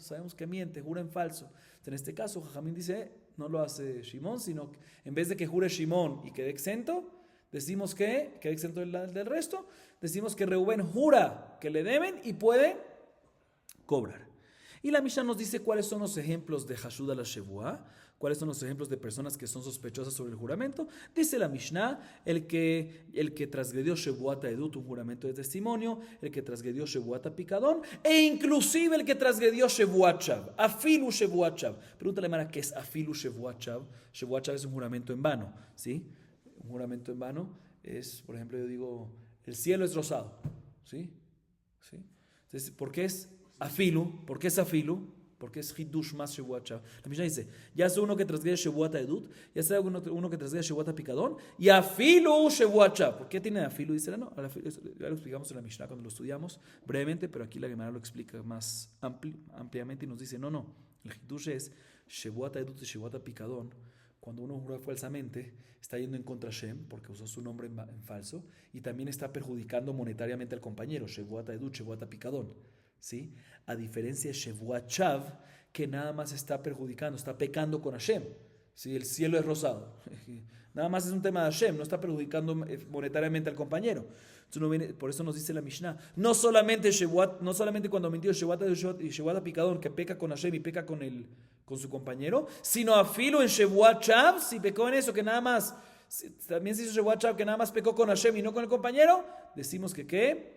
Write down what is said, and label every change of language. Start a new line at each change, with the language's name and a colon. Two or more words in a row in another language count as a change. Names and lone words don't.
Spanish: Sabemos que miente, jura en falso. En este caso, Jajamín dice, no lo hace Shimón, sino que en vez de que jure Shimón y quede exento, decimos que quede exento del resto, decimos que Reubén jura que le deben y puede cobrar. Y la Mishnah nos dice cuáles son los ejemplos de hashud a la shevua, cuáles son los ejemplos de personas que son sospechosas sobre el juramento. Dice la Mishnah, el que transgredió
Hebrew: שבועת העדות,
Spanish: un juramento de testimonio, el que transgredió
Hebrew: שבועת הפקדון,
Spanish: e inclusive el que transgredió
Hebrew: שבועת שוא, אפילו שבועת שוא.
Spanish: Pregúntale, Mara, ¿qué es
Hebrew: אפילו שבועת שוא? שבועת שוא
Spanish: es un juramento en vano, ¿sí? Un juramento en vano es, por ejemplo, yo digo, el cielo es rosado, ¿sí? ¿Sí? Entonces, ¿por qué es afilu? ¿Por qué es afilu? Porque es hidush más
Hebrew: שבועת שוא.
Spanish: La Mishnah dice, ya sea uno que transgrede
Hebrew: שבועת העדות,
Spanish: ya sea uno que transgrede
Hebrew: שבועת הפקדון,
Spanish: y
Hebrew: אפילו שבועת שוא.
Spanish: ¿Por qué tiene afilu? Dice, no, ya lo explicamos en la Mishnah cuando lo estudiamos brevemente, pero aquí la Gemara lo explica más ampliamente y nos dice, no, el hidush es
Hebrew: שבועת העדות
Spanish: y
Hebrew: שבועת הפקדון.
Spanish: Cuando uno jura falsamente, está yendo en contra de Shem, porque usó su nombre en falso, y también está perjudicando monetariamente al compañero,
Hebrew: שבועת העדות, שבועת הפקדון.
Spanish: ¿Sí? A diferencia de
Hebrew: שבועת שוא,
Spanish: que nada más está perjudicando, está pecando con Hashem. ¿Sí? El cielo es rosado. Nada más es un tema de Hashem, no está perjudicando monetariamente al compañero. Entonces por eso nos dice la Mishnah, no solamente cuando mintió Shevuat y
Hebrew: שבועת הפקדון,
Spanish: que peca con Hashem y peca con su compañero, sino a filo en
Hebrew: שבועת שוא,
Spanish: si pecó en eso, que nada más, también se hizo
Hebrew: שבועת שוא,
Spanish: que nada más pecó con Hashem y no con el compañero, decimos que ¿qué?